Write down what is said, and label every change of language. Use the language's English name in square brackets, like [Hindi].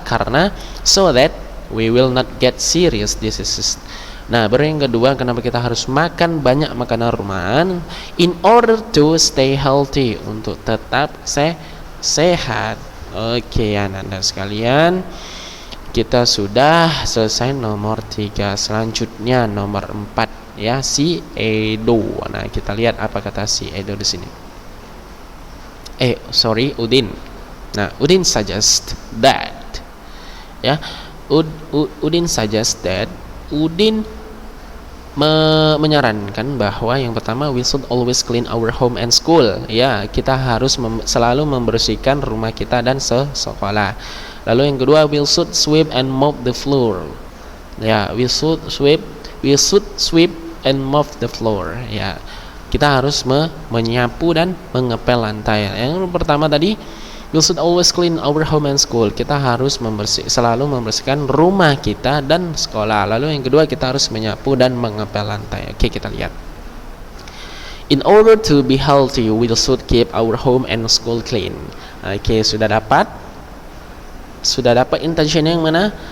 [English] Karena so that we will not get serious diseases. [Indonesian] Nah, baru yang kedua, kenapa kita harus makan banyak makanan rumahan? [English] In order to stay healthy, [Indonesian] untuk tetap sehat. Oke, anak-anak sekalian, kita sudah selesai nomor 3. Selanjutnya nomor 4 ya, si Edo. Nah, kita lihat apa kata si Edo di sini. [English] Udin. Nah, Udin suggest that, ya, Udin suggest that, [Indonesian] Udin menyarankan bahwa yang pertama, [English] we should always clean our home and school. [Indonesian] Ya, kita harus selalu membersihkan rumah kita dan sekolah. Lalu yang kedua, [English] we should sweep and mop the floor. Ya, we should sweep and mop the floor. [Indonesian] Ya, kita harus menyapu dan mengepel lantai. Yang pertama tadi, [English] We should always clean our home and school. [Indonesian] Kita harus selalu membersihkan rumah kita dan sekolah. Lalu yang kedua, kita harus menyapu dan mengepel lantai. Oke, kita lihat. [English] In order to be healthy, we should keep our home and school clean. [Indonesian] Oke, sudah dapat? Sudah dapat intentionnya yang mana?